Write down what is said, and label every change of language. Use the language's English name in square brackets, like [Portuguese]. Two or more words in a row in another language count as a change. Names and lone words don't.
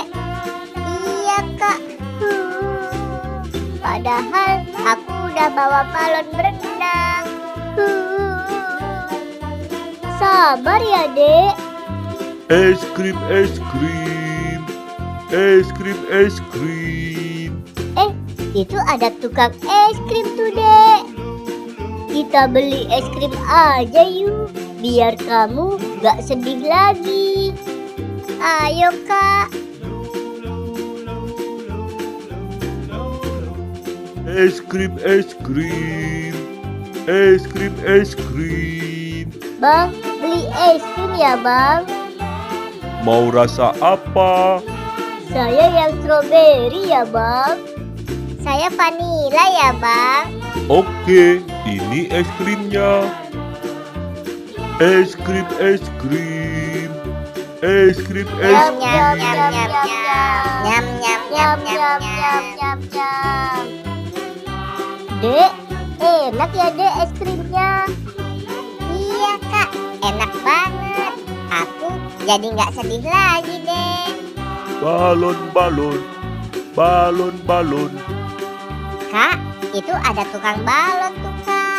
[Indonesian] Iya Kak. Padahal aku udah bawa balon berenang. Sabar ya Dek. Es krim, es krim. Es krim, es krim. Itu ada tukang es krim tuh Dek. Kita beli es krim aja yuk, biar kamu gak sedih lagi. Ayo Kak. Es krim, es krim. Es krim, es krim. Bang, beli es krim ya Bang. Mau rasa apa? Saya yang strawberry ya Bang. Saya vanila ya Bang. Oke, ini es krimnya. Es krim, es krim. Es krim, es Nyam krim. nyam nyam nyam nyam. Nyam nyam nyam nyam nyam. nyam. Dek, enak ya Dek es krimnya. Iya Kak, enak banget. Aku jadi nggak sedih lagi deh. Balon, balon. Balon, balon. Kak, itu ada tukang balon tuh Kak.